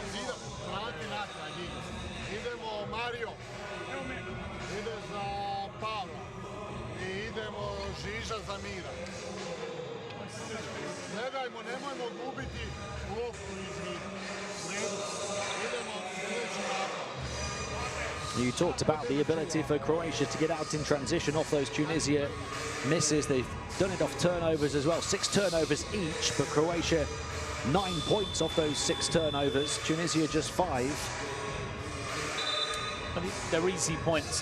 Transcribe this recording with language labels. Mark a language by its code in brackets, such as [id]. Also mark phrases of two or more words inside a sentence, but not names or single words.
[hr] Vrati natrag. Idemo Mario. Ide za Pavla. I idemo Žiža za Mira. Gledajmo, nemojmo gubiti loptu iz vida. Idemo sljedeći napad. [en] You talked about the ability for Croatia to get out in transition off those Tunisia misses. They've done it off turnovers as well. 6 turnovers each, but Croatia 9 points off those 6 turnovers. Tunisia just 5. I mean, they're easy points.